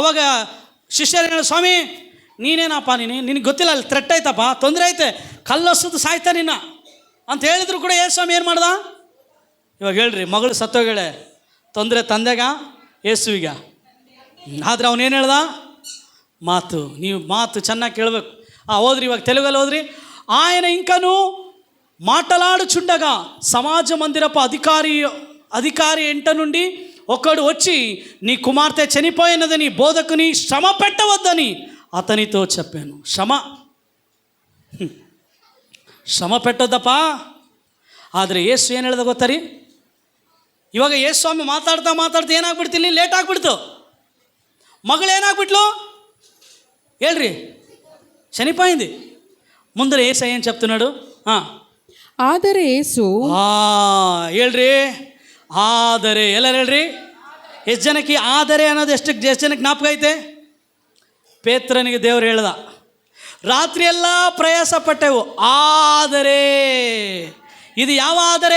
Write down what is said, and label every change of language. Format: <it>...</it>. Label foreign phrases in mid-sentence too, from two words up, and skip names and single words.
<kn>ಅವಾಗ ಶಿಷ್ಯರು ಹೇಳ, ಸ್ವಾಮಿ ನೀನೇನಪ್ಪ ನಿನಗೆ ಗೊತ್ತಿಲ್ಲ, ಅಲ್ಲಿ ಥ್ರೆಟ್ ಆಯ್ತಪ್ಪ, ತೊಂದರೆ ಐತೆ, ಕಲ್ಲೊಸದು ಸಾಯ್ತಾ ನಿನ್ನ ಅಂತ ಹೇಳಿದ್ರು ಕೂಡ ಯೇಸು ಸ್ವಾಮಿ ಏನು ಮಾಡ್ದ? ಇವಾಗ ಹೇಳ್ರಿ, ಮಗಳು ಸತ್ತೋಗಳೆ, ತೊಂದರೆ ತಂದೆಗ ಯೇಸುವಿಗ. ಆದರೆ ಅವನೇನು ಹೇಳ್ದ? ಮಾತು, ನೀವು ಮಾತು ಚೆನ್ನಾಗಿ ಕೇಳಬೇಕು.</kn> <te>ఓద్రి ఇవాళ తెలుగులో ఓద్రి. ఆయన ఇంకను మాటలాడుచుండగా సమాజ మందిరపు అధికారి ఎంట నుండి ఒకడు వచ్చి నీ కుమార్తె చనిపోయినదని బోధకుని శ్రమ పెట్టవద్దని అతనితో చెప్పాను. ಶ್ರಮ పెట్టొద్దಪ್ಪ.</te> <kn>ಆದರೆ ಯೇಸು ಏನು ಹೇಳ್ದ ಗೊತ್ತಾ ರೀ? ಇವಾಗ ಯೇಸು ಸ್ವಾಮಿ ಮಾತಾಡ್ತಾ ಏನಾಗ್ಬಿಡ್ತು, ಇಲ್ಲಿ ಲೇಟ್ ಆಗಿಬಿಡ್ತು. ಮಗಳು ಏನಾಗ್ಬಿಟ್ಲು ಹೇಳ್ರಿ?</kn> <te>చనిపోయింది. ముందర యేసు ఏం చెప్తున్నాడు?</te> <kn>ಆದರೆ యేసు ಹೇಳ್ರಿ, ಆದರೆ ಎಲ್ಲರೂ ಹೇಳ್ರಿ. ಎಷ್ಟು ಜನಕ್ಕೆ ಆದರೆ ಅನ್ನೋದು ಎಷ್ಟು ಜನಕ್ಕೆ ಜ್ಞಾಪಕ ಐತೆ? ಪೇತ್ರನಿಗೆ ದೇವರು ಹೇಳ್ದ, ರಾತ್ರಿ ಎಲ್ಲ ಪ್ರಯಾಸ ಪಟ್ಟೆವು, ಆದರೆ ಇದು ಯಾವ ಆದರೆ?</kn>